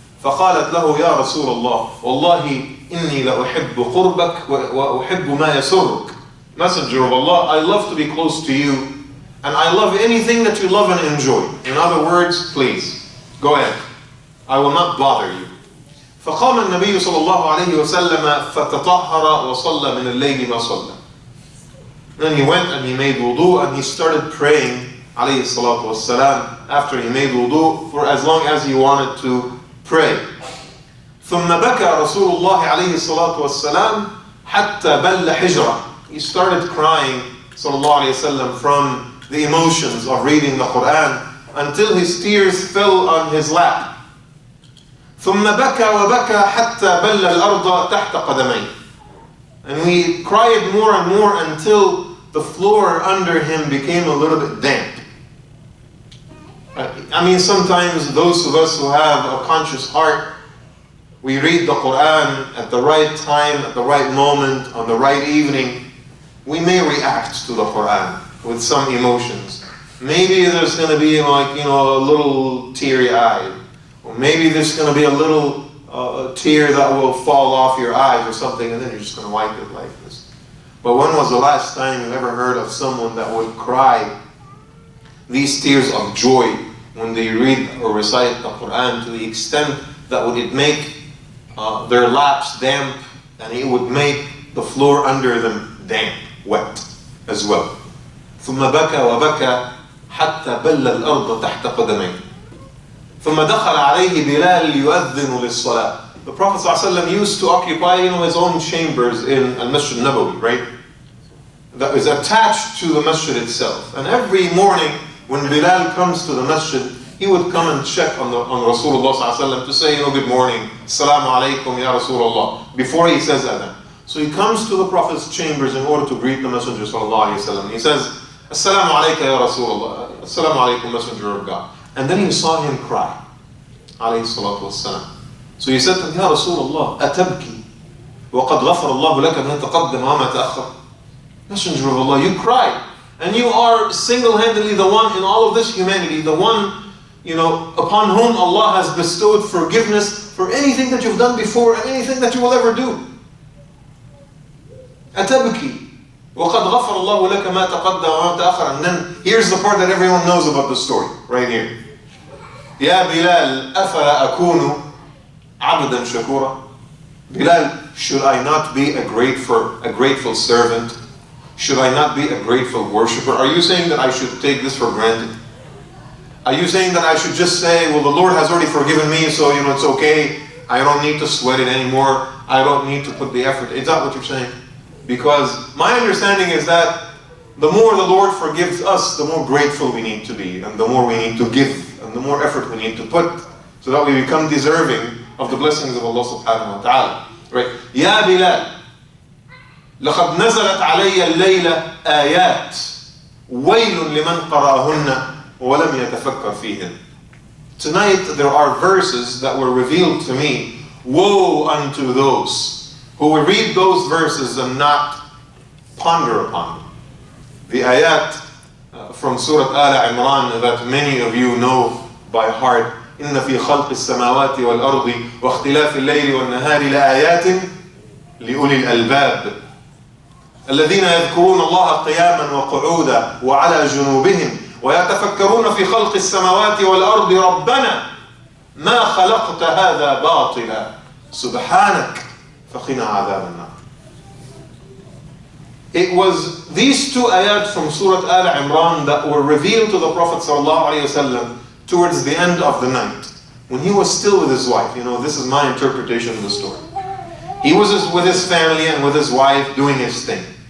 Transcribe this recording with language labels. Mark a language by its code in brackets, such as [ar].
[ar] فقالت له يا رسول الله والله إني لأحب قربك وأحب ما يسرك. [en] Messenger of Allah, I love to be close to you and I love anything that you love and enjoy. In other words, please, go ahead. I will not bother you. [ar] فقام النبي صلى الله عليه وسلم فتطهر وصلى من الليل ما صلى. [en] Then he went and he made wudu and he started praying [ar] عليه الصلاة والسلام [en] after he made wudu for as long as he wanted to pray. [ar] ثم بكى رسول الله عليه الصلاة والسلام حتى بل حجرة. [en] He started crying [ar] صلى الله عليه وسلم [en] from the emotions of reading the Qur'an until his tears fell on his lap. [ar] ثم بكى وبكى حتى بل الأرض تحت قدميه. [en] And we cried more and more until the floor under him became a little bit damp. I mean, sometimes those of us who have a conscious heart, we read the Qur'an at the right time, at the right moment, on the right evening, we may react to the Qur'an with some emotions. Maybe there's going to be like, a little teary-eyed. Or maybe there's going to be a little a tear that will fall off your eyes or something, and then you're just going to wipe it like this. But when was the last time you ever heard of someone that would cry these tears of joy when they read or recite the Qur'an, to the extent that would it make their laps damp, and it would make the floor under them damp, wet as well. [ar] ثم بكى وبكى حتى بل الأرض تحت قدميه. ثم دخل عليه بلال يؤذن للصلاة. [en] The Prophet ﷺ used to occupy, his own chambers in Al-Masjid Nabawi, right? That is attached to the masjid itself. And every morning when Bilal comes to the masjid, he would come and check on Rasulullah ﷺ to say, good morning, [ar] Assalamu alaikum ya Rasulullah, [en] before he says adhan. So he comes to the Prophet's chambers in order to greet the Messenger [ar] sallallahu alaihi wasallam. [en] He says, [ar] Assalamu alayka ya Rasulullah, Assalamu alaikum, [en] Messenger of God. And then he saw him cry, [ar] alayhi salatu wassalam. [en] So he said to him, [ar] Ya Rasulullah, atabki, وقد غفر الله لك ما تقدم وما تأخر. [en] Messenger of Allah, you cried, and you are single-handedly the one in all of this humanity, the one, upon whom Allah has bestowed forgiveness for anything that you've done before and anything that you will ever do. [ar] أتبكي وقد غفر الله لك ما تقدم وما تأخر. [en] And then here's the part that everyone knows about the story, right here. [ar] يا بلال أفلا أكون عبدا شكورا. [en] Bilal, should I not be a grateful servant? Should I not be a grateful worshipper? Are you saying that I should take this for granted? Are you saying that I should just say, well, the Lord has already forgiven me, so it's okay, I don't need to sweat it anymore, I don't need to put the effort? Is that what you're saying? Because my understanding is that the more the Lord forgives us, the more grateful we need to be, and the more we need to give, and the more effort we need to put, so that we become deserving of the blessings of Allah [ar] subhanahu wa ta'ala. [en] Right? [ar] Ya Bilal, لقد نزلت علي الليلة آيات ويل لمن قرأهن ولم يتفكر فيهن. [en] Tonight there are verses that were revealed to me. Woe unto those who will read those verses and not ponder upon them. The ayat from Surah Al-Imran that many of you know by heart. [ar] إن في خلق السماوات والأرض واختلاف الليل والنهار لآيات لأولي الألباب الذين يذكرون الله قياما وقعودا وعلى جنوبهم ويتفكرون في خلق السماوات والأرض ربنا ما خلقت هذا باطلا سبحانك فقنا عذاب النار. [en] It was these two ayat from Surah Al-Imran that were revealed to the Prophet ﷺ towards the end of the night, when he was still with his wife. This is my interpretation of the story. He was with his family and with his wife doing his thing.